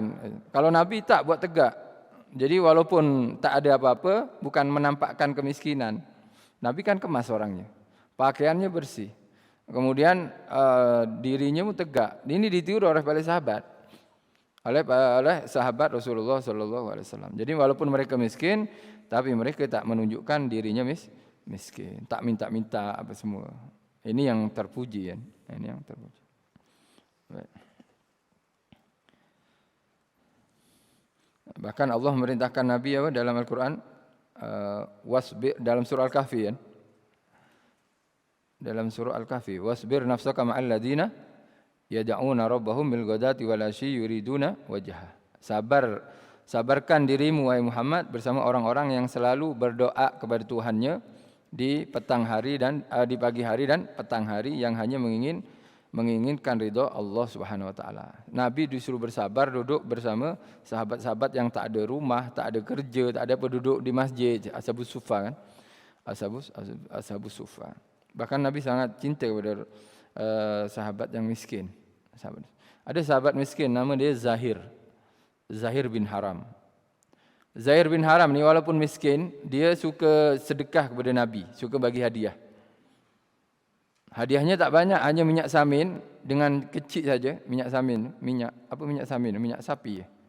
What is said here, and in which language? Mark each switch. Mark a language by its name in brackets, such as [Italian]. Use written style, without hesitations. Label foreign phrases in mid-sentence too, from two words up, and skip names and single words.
[Malay] Kalau Nabi tak, buat tegak. Jadi walaupun tak ada apa-apa, bukan menampakkan kemiskinan. Nabi kan kemas orangnya. Pakaiannya bersih. Kemudian dirinya pun tegak. Ini ditiru oleh para sahabat. Oleh sahabat Rasulullah [Arabic] صلى الله عليه وسلم. [Malay] Jadi walaupun mereka miskin, tapi mereka tak menunjukkan dirinya miskin. Tak minta-minta apa semua. Ini yang terpuji kan. Ini yang terpuji. Baik. Bahkan Allah merintahkan Nabi dalam Al-Quran, wasbir dalam surah Al-Kahfi kan. Dalam surah [Arabic] Al-Kahfi, واصبر نفسك مع الذين يدعون ربهم بالغداة والعشي يريدون وجهه. [Malay] Sabarkan dirimu wahai Muhammad bersama orang-orang yang selalu berdoa kepada Tuhannya di petang hari dan di pagi hari dan petang hari, yang hanya menginginkan ridha Allah [Arabic] سبحانه وتعالى. [Malay] Nabi disuruh bersabar duduk bersama sahabat-sahabat yang tak ada rumah, tak ada kerja, tak ada penduduk di masjid, [Arabic] أصحاب الصفة kan. أصحاب الصفة. [Malay] Bahkan Nabi sangat cinta kepada sahabat yang miskin. Ada sahabat miskin nama dia Zahir bin Haram. Zahir bin Haram ni walaupun miskin, dia suka sedekah kepada Nabi, suka bagi hadiah. Hadiahnya tak banyak, hanya minyak samin dengan kecil saja, minyak samin, minyak sapi.